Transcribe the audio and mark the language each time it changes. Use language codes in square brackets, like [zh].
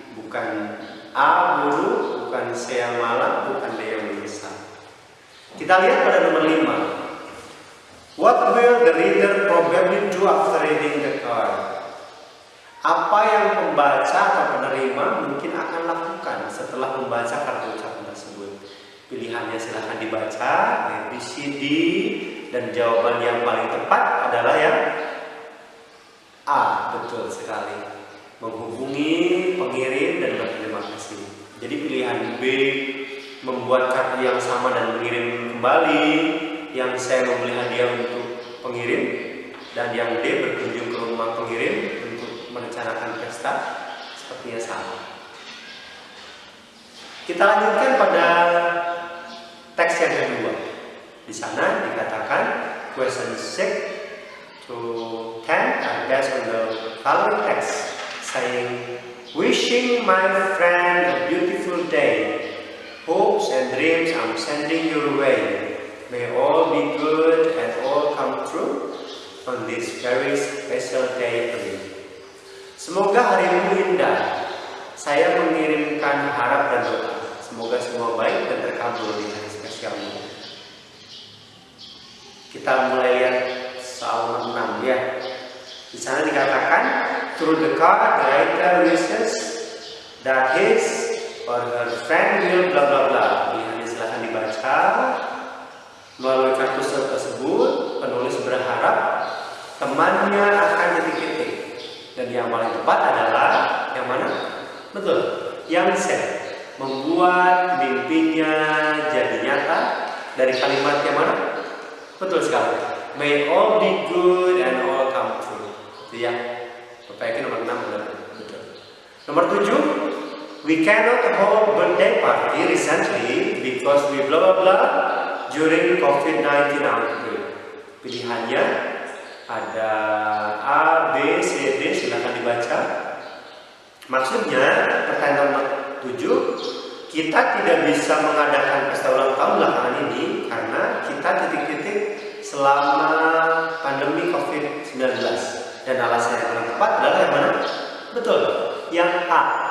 [id] Bukan A, buruk, bukan C yang malam, bukan D yang menyesal. Kita lihat pada nomor 5. [en] What will the reader probably do after reading the card? [id] Apa yang pembaca atau penerima mungkin akan lakukan setelah membaca kartu ucapan tersebut? Pilihannya silahkan dibaca, A, B, C, D. Dan jawaban yang paling tepat adalah yang A, betul sekali. Menghubungi pengirim dan berterima kasih. Jadi pilihan B, membuat kartu yang sama dan mengirim kembali. Yang C, membeli hadiah untuk pengirim. Dan yang D, berkunjung ke rumah pengirim merencanakan pesta, sepertinya salah. Kita lanjutkan pada teks yang kedua. Di sana dikatakan [en] question 6 to 10 are based on the following text, saying, wishing my friend a beautiful day. Hopes and dreams I'm sending your way. May all be good and all come true on this very special day for you. [id] Semoga harimu indah. Saya mengirimkan harap dan doa. Semoga semua baik dan terkabul di hari spesial ini. Kita mulai lihat soal nomor 6 ya. Di sana dikatakan, [en] through the card, the writer wishes that his or her friend will bla bla bla. [id] Pilihannya silahkan dibaca. Melalui kartu tersebut, penulis berharap temannya akan titik-titik. Dan yang paling tepat adalah yang mana? Betul, yang C, membuat mimpinya jadi nyata. Dari kalimat yang mana? Betul sekali. [en] May all be good and all come true. [id] Itu ya. Bapak yakin nomor 6 benar. Betul. Nomor 7, [en] we cannot hold birthday party recently because we blah blah blah during COVID-19 outbreak. [id] Pilihannya Ada A, B, C, D, silakan dibaca. Maksudnya pertanyaan nomor 7, kita tidak bisa mengadakan pesta ulang tahun belakangan ini karena kita titik-titik selama pandemi COVID-19. Dan alasan yang paling tepat adalah yang mana? Betul, yang A.